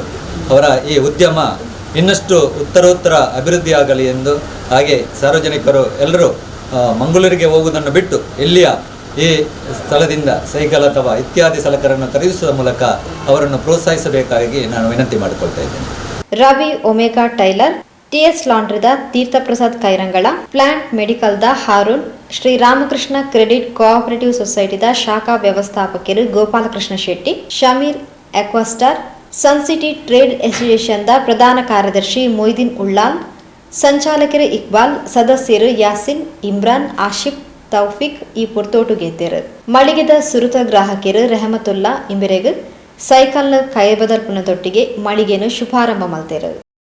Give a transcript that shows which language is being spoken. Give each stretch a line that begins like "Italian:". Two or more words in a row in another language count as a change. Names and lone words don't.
Kannada: ಅವರ ಈ ಉದ್ಯಮ ಇನ್ನಷ್ಟು ಉತ್ತರೋತ್ತರ ಅಭಿವೃದ್ಧಿಯಾಗಲಿ ಎಂದು, ಹಾಗೆ ಸಾರ್ವಜನಿಕರು ಎಲ್ಲರೂ ಮಂಗಳೂರಿಗೆ ಹೋಗುವುದನ್ನು ಬಿಟ್ಟು ಇಲ್ಲಿಯ ಈ ಸ್ಥಳದಿಂದ ಸೈಕಲ್ ಅಥವಾ ಇತ್ಯಾದಿ ಸಲಕರಣೆ ಖರೀದಿಸುವ ಮೂಲಕ ಅವರನ್ನು ಪ್ರೋತ್ಸಾಹಿಸಬೇಕಾಗಿ ನಾನು ವಿನಂತಿ ಮಾಡಿಕೊಳ್ತಾ ಇದ್ದೇನೆ.
Tulu: ರವಿ ಒಮೆಗಾ ಟೈಲರ್, ಟಿಎಸ್ ಲಾಂಡ್ರಿದ ತೀರ್ಥಪ್ರಸಾದ್ ಕೈರಂಗಳ, ಪ್ಲಾಂಟ್ ಮೆಡಿಕಲ್ದ ಹಾರೂನ್, ಶ್ರೀ ರಾಮಕೃಷ್ಣ ಕ್ರೆಡಿಟ್ ಕೋಆಪರೇಟಿವ್ ಸೊಸೈಟಿದ ಶಾಖಾ ವ್ಯವಸ್ಥಾಪಕರು ಗೋಪಾಲಕೃಷ್ಣ ಶೆಟ್ಟಿ, ಶಮೀರ್ ಎಕ್ವಾಸ್ಟಾರ್, ಸನ್ಸಿಟಿ ಟ್ರೇಡ್ ಅಸೋಸಿಯೇಷನ್ದ ಪ್ರಧಾನ ಕಾರ್ಯದರ್ಶಿ ಮೊಯ್ದೀನ್ ಉಳ್ಳಾಲ್, ಸಂಚಾಲಕರು ಇಕ್ಬಾಲ್, ಸದಸ್ಯರು ಯಾಸಿನ್, ಇಮ್ರಾನ್, ಆಶಿಫ್, ತೌಫಿಕ್ ಈ ಪುರ್ತೋಟುಗೆದ್ದರು. ಮಳಿಗೆದ ಸುರುತ ಗ್ರಾಹಕರು ರೆಹಮತುಲ್ಲಾ ಇಂಬೆರೆಗ್ ಸೈಕಲ್ನ ಕೈ ಬದಲ್ಪುನದೊಟ್ಟಿಗೆ ಮಳಿಗೆಯನ್ನು ಶುಭಾರಂಭ ಮಲ್ತೆರು.